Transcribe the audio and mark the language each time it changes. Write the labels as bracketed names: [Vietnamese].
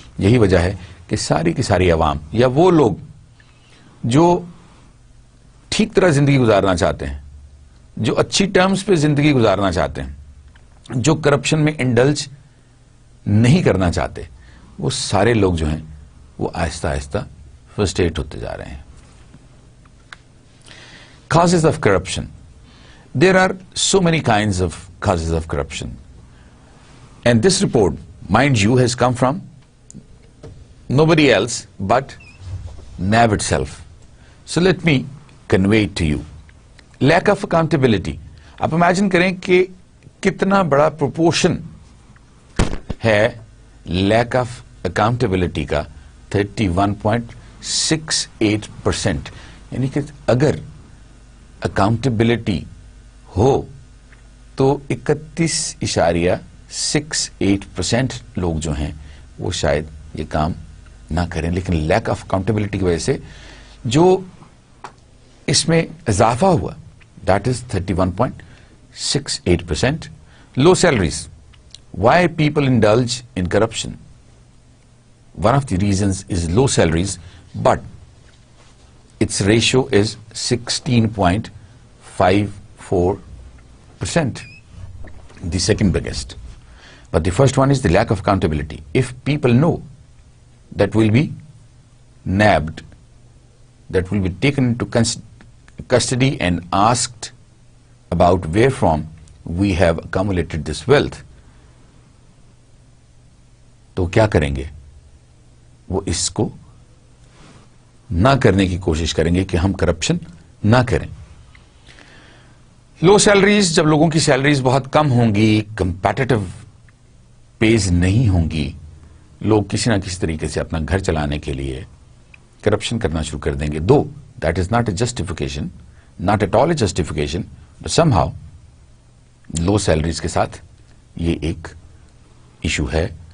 [Urdu] یہی وجہ ہے کہ ساری کی ساری عوام یا وہ لوگ جو ٹھیک طرح زندگی گزارنا چاہتے ہیں، جو اچھی ٹرمز پہ زندگی گزارنا چاہتے ہیں، جو کرپشن میں انڈلج نہیں کرنا چاہتے، وہ سارے لوگ جو ہیں وہ آہستہ آہستہ فرسٹریٹ ہوتے جا رہے ہیں. [English] Causes of corruption. There are so many kinds of causes of corruption. And this report, mind you, has come from nobody else but NAB itself. So let me convey it to you. Lack of accountability. [Urdu] آپ imagine کریں کہ کتنا بڑا proportion ہے lack of accountability کا. 31.68%. یعنی کہ اگر اکاؤنٹیبلٹی ہو تو 31.68% لوگ جو ہیں وہ شاید یہ کام نہ کریں. لیکن لیک آف اکاؤنٹیبلٹی کی وجہ سے جو اس میں اضافہ ہوا [English] that is [Urdu] 31.68%. [English] Low salaries. Why people indulge in corruption. One of the reasons is low salaries, but its ratio is 16.54%, the second biggest. But the first one is the lack of accountability. If people know that will be nabbed, that will be taken into custody and asked about where from we have accumulated this wealth, [Urdu] تو کیا کریں گے؟ وہ اس کو نہ کرنے کی کوشش کریں گے کہ ہم کرپشن نہ کریں. [English] Low salaries. [Urdu] جب لوگوں کی سیلریز بہت کم ہوں گی، کمپیٹیٹو پیز نہیں ہوں گی، لوگ کسی نہ کسی طریقے سے اپنا گھر چلانے کے لیے کرپشن کرنا شروع کر دیں گے. [English] though that is not a justification, not at all a justification, but somehow low salaries [Urdu] کے ساتھ یہ ایک ایشو ہے.